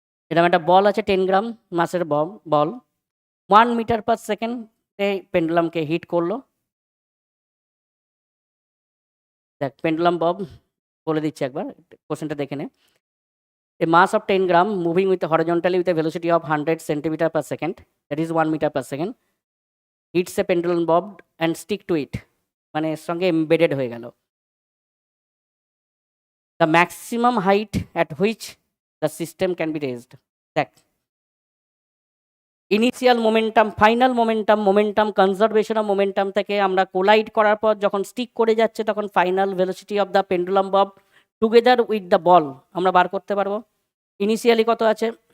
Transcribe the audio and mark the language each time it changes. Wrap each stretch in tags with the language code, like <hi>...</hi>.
<bn>এরকম একটা বল আছে 10 গ্রাম মাসের বল 1 মিটার পার সেকেন্ডে পেন্ডুলামকে হিট করলো। দেখ পেন্ডুলাম বব বলে দিচ্ছি একবার, কোশ্চেনটা দেখে নে।</bn> <en>A mass of 10 gram moving with horizontally with a velocity of 100 centimeter per second, that is 1 meter per second, hits a pendulum bob and stick to it,</en> <bn>মানে এর সঙ্গে এমবেডেড হয়ে গেল।</bn> <en>The maximum height at which the system can be raised.</en> <bn>দেখ initial momentum, final momentum, momentum conservation of momentum থেকে আমরা collide করার পর যখন স্টিক করে যাচ্ছে তখন final velocity of the pendulum Bob together with the ball আমরা বার করতে পারবো। ইনিশিয়ালি কত আছে?</bn>